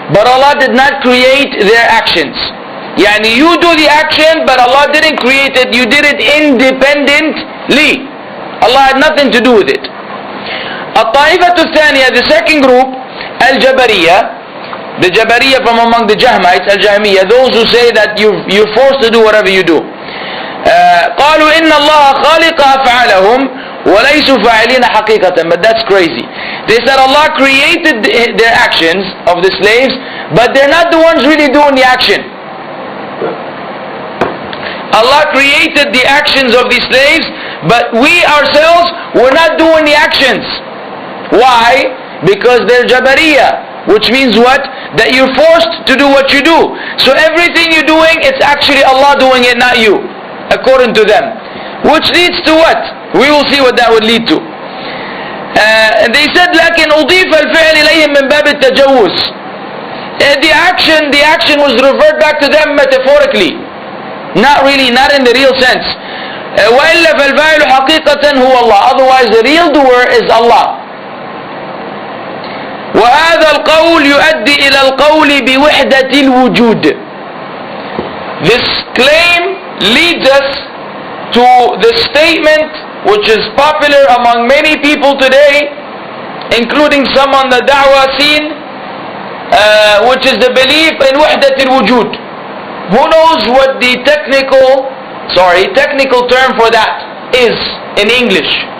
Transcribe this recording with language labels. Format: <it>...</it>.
<en>But Allah did not create their actions. Yani you do the action, but Allah didn't create it. You did it independently. Allah had nothing to do with it.</en> <ar>الطائفة الثانية,</ar> <en>the second group, Al-Jabariyah, the Jabariyah from among the Jahmites, Al-Jahmiyah, those who say that you're forced to do whatever you do.</en> <ar>قالوا إن الله خالق أفعالهم وَلَيْسُوا فَاعِلِينَ حَقِيقَةً.</ar> <en>But that's crazy. They said Allah created their actions of the slaves, but they're not the ones really doing the action. Allah created the actions of the slaves, but we ourselves, we're not doing the actions. Why? Because they're Jabariyah, which means what? That you're forced to do what you do. So everything you're doing, it's actually Allah doing it, not you, according to them. Which leads to what? We will see what that would lead to. They said,</en> <ar>لكن أضيف الفعل إليهم من باب التجوز.</ar> <en>The action was referred back to them metaphorically, not really, not in the real sense.</en> <ar>وإلا فالفاعل حقيقة هو الله.</ar> <en>Otherwise, the real doer is Allah.</en> <ar>وهذا القول يؤدي إلى القول بوحدة الوجود.</ar> <en>This claim leads us to the statement which is popular among many people today, including some on the da'wah scene, which is the belief in wahdat al-wujud. Who knows what the technical term for that is in English?</en>